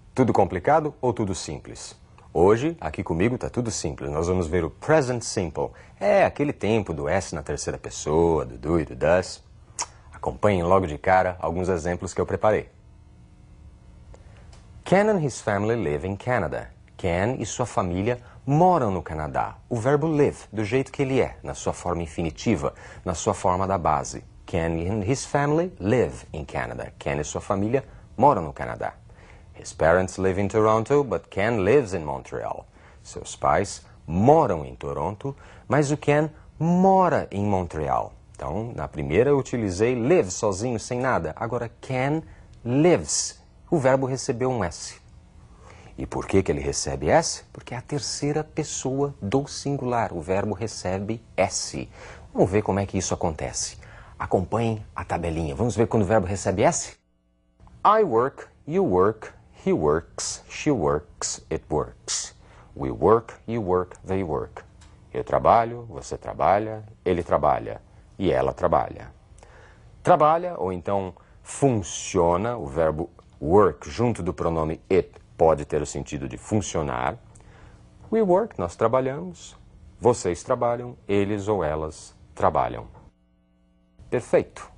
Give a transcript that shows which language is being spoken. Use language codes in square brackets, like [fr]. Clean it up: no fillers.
[pt] Tudo complicado ou tudo simples? Hoje, aqui comigo está tudo simples. Nós vamos ver o Present Simple. É aquele tempo do S na terceira pessoa, do do e do does. Acompanhem logo de cara alguns exemplos que eu preparei. [en] Ken and his family live in Canada. [pt] Ken e sua família moram no Canadá. O verbo live, do jeito que ele é, na sua forma infinitiva, na sua forma da base. [en] Ken and his family live in Canada. [pt] Ken e sua família moram no Canadá. [en] His parents live in Toronto, but Ken lives in Montreal. [pt] Seus pais moram em Toronto, mas o Ken mora em Montreal. Então, na primeira eu utilizei live sozinho, sem nada. Agora, Ken lives. O verbo recebeu um S. E por que ele recebe S? Porque é a terceira pessoa do singular. O verbo recebe S. Vamos ver como é que isso acontece. Acompanhem a tabelinha. Vamos ver quando o verbo recebe S? [en] I work, you work, he works, she works, it works. We work, you work, they work. [pt] Eu trabalho, você trabalha, ele trabalha e ela trabalha. Trabalha, ou então funciona, o verbo work junto do pronome it pode ter o sentido de funcionar. [en] We work, [pt] nós trabalhamos, vocês trabalham, eles ou elas trabalham. Perfeito.